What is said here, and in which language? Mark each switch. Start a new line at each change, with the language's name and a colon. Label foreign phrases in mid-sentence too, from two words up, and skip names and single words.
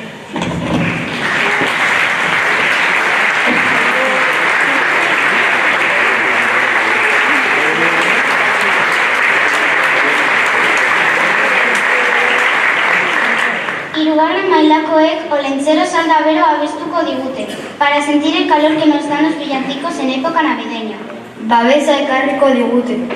Basque: Hirugarren mailakoek Olentzero salda bero abestuko digute,
Spanish: para sentir el calor que nos dan los villancicos en época navideña.
Basque: Babesa ekarriko digute.